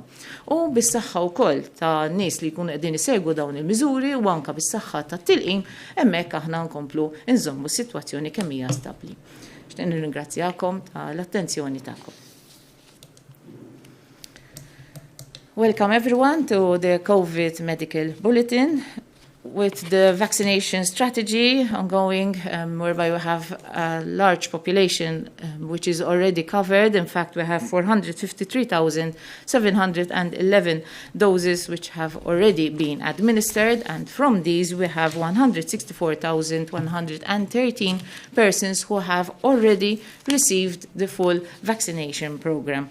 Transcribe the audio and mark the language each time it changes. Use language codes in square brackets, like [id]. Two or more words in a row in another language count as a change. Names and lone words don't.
[mt] U bis-saħħa wkoll ta' nies li jkunu qegħdin isegwu dawn il-miżuri u anke bis-saħħa tat-tilqim hemmhekk aħna nkomplu nżommu s-sitwazzjoni kemm hija stabbli. Xtieq nirringrazzjakom tal-attenzjoni tagħkom. [en] Welcome everyone to the COVID Medical Bulletin. With the vaccination strategy ongoing, whereby we have a large population which is already covered. In fact, we have 453,711 doses which have already been administered, and from these we have 164,113 persons who have already received the full vaccination program.